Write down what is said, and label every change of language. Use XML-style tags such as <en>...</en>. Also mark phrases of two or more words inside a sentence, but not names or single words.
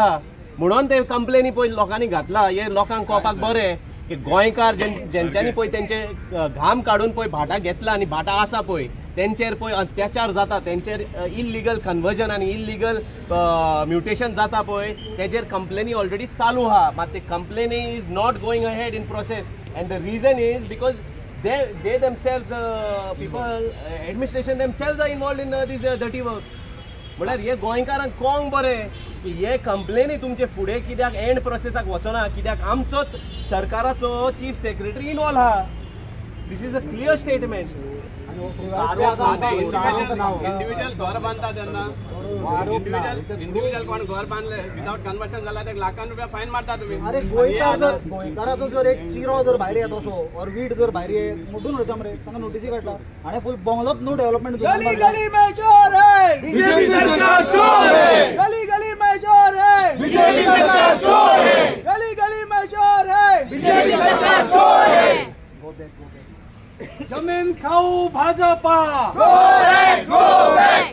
<kok>आहा म्हणून ते कंप्लेनी पळय लोकांनी घातला हे लोकांक कळपाक बरें की गोंयकार जेंच्यांनी पळय तेंचे घाम काडून पळय भाटां घेतला आनी भाटां आसा पळय तेंचेर पळय अत्याचार जाता तेंचेर</kok> <en>illegal conversion</en> <kok>आनी</kok> <en>illegal mutation</en> <kok>जाता पळय तेजेर कंप्लेनी ऑलरेडी चालू आहा मात ते कंप्लेनी</kok> <en>is not going ahead in process and the reason is because they themselves people administration themselves are involved in this dirty work</en> <kok>म्हळ्यार हे गोंयकारांक कळोंक बरें की हे कंप्लेनी तुमचे फुडें कित्याक एंड प्रोसेसाक वचना कित्याक आमचोच सरकाराचो चीफ सेक्रेटरी इनवॉल्व आहा</kok> <en>this is a clear statement</en> <kok>इंडिव्हिज्युअल घर बांधता तेन्ना इंडिव्हिज्युअल कोण घर बांधले</kok> <en>without conversion</en> <kok>जाला ते लाखान रुपया फायन मारता तुम्ही अरे गोंयकाराचो जर एक चिरो जर भायर येत असो और वीट जर भायर येत मोठून वयता मरे तांकां नोटीसी काडला आनी फूल बंगलोच</kok> <en>new development</en> <hi>गली गली में चोर है बीजेपी सरकार चोर है गली गली में चोर है बीजेपी सरकार चोर है गली गली में चोर है बीजेपी सरकार चोर है</hi> <kok>जमीन खाऊ भाजपा</kok> <en>go back</en>